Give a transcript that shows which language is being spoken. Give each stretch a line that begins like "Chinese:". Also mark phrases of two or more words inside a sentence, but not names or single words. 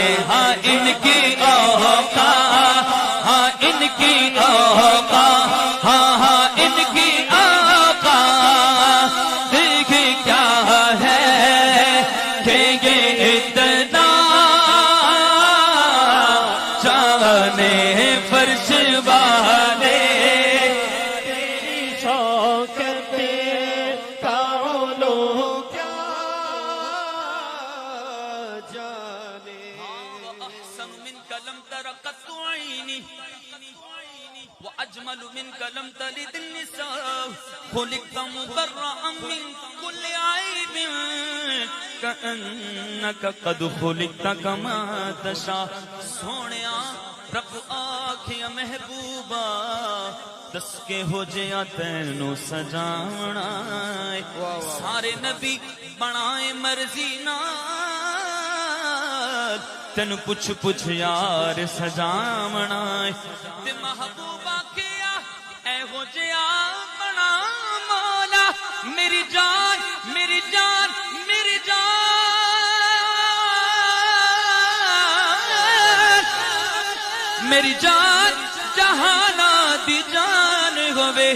Urdu: ہاں ان کی اوقات، ہاں ان کی اوقات، ہاں ہاں ان کی اوقات دیکھے کیا ہے کہ یہ اتنا جانے. فرش والے تیری شوکت کا علو کیا جانے.
Arabic: احسن منک لم تر قط عینی وأجمل منك لم تلد النساء خلقت مبرأ من كل عيب كأنك قد خلقت كما تشاء.
Punjabi: سونیا رب آکھیا محبوبا دس کے ہو جیا تینو سجانا. سارے نبی بنائے مرضی نال تین پوچھ پوچھ یار سجاونا. تے محبوبہ کیا اے ہو جیا بنا مولا میری جان میری جان میری جان میری جان جہانا دی جان ہوئے.